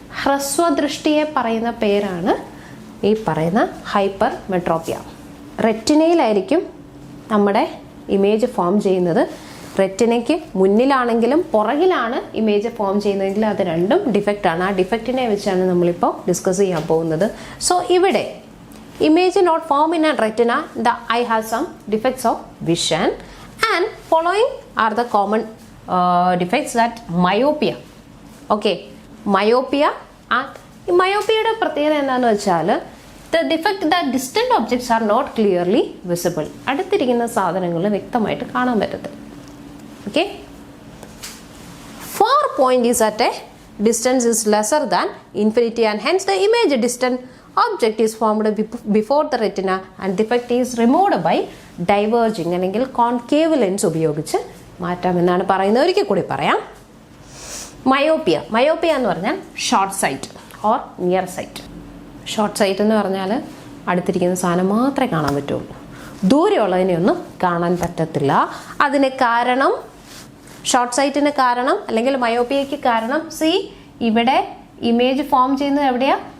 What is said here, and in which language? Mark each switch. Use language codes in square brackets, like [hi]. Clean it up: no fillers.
[ml] ഹ്രസ്വദൃഷ്ടിയെ പറയുന്ന പേരാണ് ഈ പറയുന്ന ഹൈപ്പർ മെട്രോപ്പിയ. റെറ്റിനയിലായിരിക്കും നമ്മുടെ ഇമേജ് ഫോം ചെയ്യുന്നത്. റെറ്റിനയ്ക്ക് മുന്നിലാണെങ്കിലും പുറകിലാണ് ഇമേജ് ഫോം ചെയ്യുന്നതെങ്കിൽ അത് രണ്ടും ഡിഫക്റ്റ് ആണ്. ആ ഡിഫക്റ്റിനെ വെച്ചാണ് നമ്മളിപ്പോൾ ഡിസ്കസ് ചെയ്യാൻ പോകുന്നത്. സോ ഇവിടെ [en] image not form in a retina, the eye has some defects of vision, and following are the common defects that myopia. Okay, myopia and myopia [ml] പ്രത്യേകത എന്താണെന്ന് വെച്ചാൽ [en] the defect that distant objects are not clearly visible. [ml] അടുത്തിരിക്കുന്ന സാധനങ്ങൾ വ്യക്തമായിട്ട് കാണാൻ പറ്റത്തില്ല. [en] Okay, far point is at a distance is lesser than infinity, and hence the image distant object is formed before the retina and defect is removed by diverging [ml] അല്ലെങ്കിൽ concave lens ഉപയോഗിച്ച് മാറ്റാമെന്നാണ് പറയുന്നത്. ഒരിക്കൽ കൂടി പറയാം. മയോപ്പിയ എന്ന് പറഞ്ഞാൽ short sight or near site. Short sight എന്ന് പറഞ്ഞാൽ അടുത്തിരിക്കുന്ന സാധനം മാത്രമേ കാണാൻ പറ്റുള്ളൂ, ദൂരെയുള്ളതിനെയൊന്നും കാണാൻ പറ്റത്തില്ല. അതിന് കാരണം, ഷോർട്ട് സൈറ്റിന് കാരണം അല്ലെങ്കിൽ മയോപ്പിയയ്ക്ക് കാരണം, ഇവിടെ ഇമേജ് ഫോം ചെയ്യുന്നത് എവിടെയാ?